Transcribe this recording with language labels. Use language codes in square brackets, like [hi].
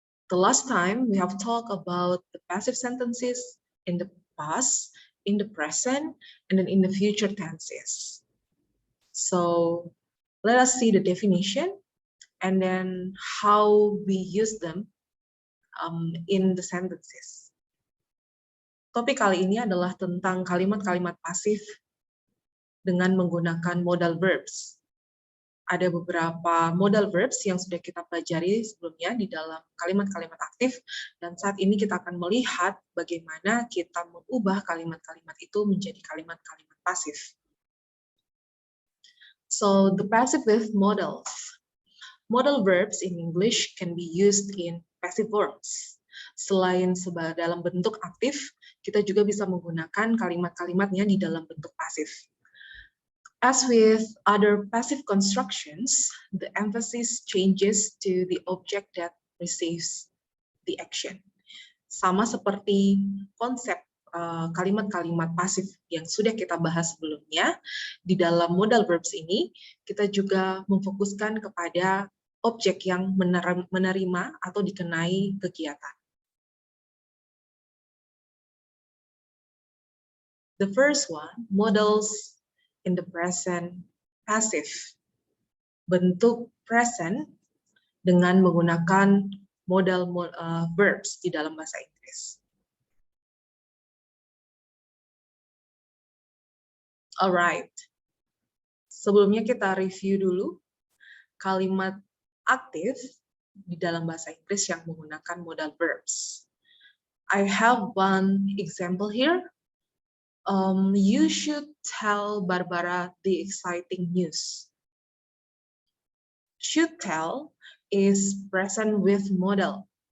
[en] The last time we have talked about the passive sentences in the past, in the present, and then in the future tenses. So let us see the definition and then how we use them in the sentences. [id] Topik kali ini adalah tentang kalimat-kalimat pasif dengan menggunakan modal verbs. Ada beberapa modal verbs yang sudah kita pelajari sebelumnya di dalam kalimat-kalimat aktif, dan saat ini kita akan melihat bagaimana kita mengubah kalimat-kalimat itu menjadi kalimat-kalimat pasif. [en] So, the passive with modals. Modal verbs in English can be used in passive forms. [id] Selain dalam bentuk aktif, kita juga bisa menggunakan kalimat-kalimatnya di dalam bentuk pasif. [en] As with other passive constructions, the emphasis changes to the object that receives the action. [id] Sama seperti konsep kalimat-kalimat pasif yang sudah kita bahas sebelumnya, di dalam modal verbs ini, kita juga memfokuskan kepada objek yang menerima atau dikenai kegiatan. [en] The first one, modals in the present passive. [id] Bentuk present dengan menggunakan modal verbs di dalam bahasa Inggris. Alright. Sebelumnya kita review dulu kalimat aktif di dalam bahasa Inggris yang menggunakan modal verbs. [en] I have one example here. You should tell Barbara the exciting news. Should tell is present with modal.